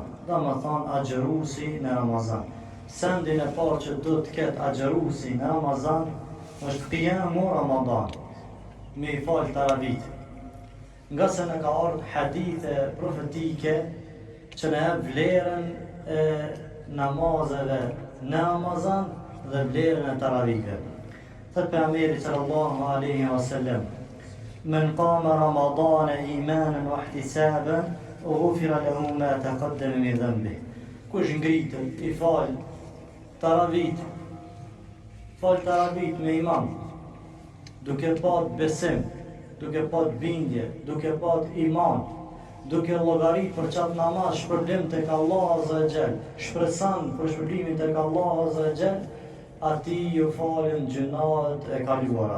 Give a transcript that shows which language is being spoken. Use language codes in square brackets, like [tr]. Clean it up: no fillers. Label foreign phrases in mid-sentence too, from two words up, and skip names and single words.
[sq] Do më thonë agjërusi në Ramazan. Sendin e parë që do të ketë agjërusi në Ramazan është [ar] قيام رمضان, [sq] me i falë taravit. Nga se në ka ardhë hadithe profetike që në e vlerën e namazeve në Ramazan dhe vlerën e taravitve. [ar] Thët pejgamberi صلى الله عليه وسلم: "من قام رمضان إيمانا واحتسابا غفر له ما تقدم من ذنبه." [sq] Kush ngritet i fal taravit me iman, duke pat besim, duke pat bindje, duke pat iman, duke llogarit për qatë namaz shpërblim tek Allah [ar] عز وجل, [sq] shpresan për shpërblimin tek Allah [ar] عز وجل, [sq] ati ju falen gjunat e kaluara.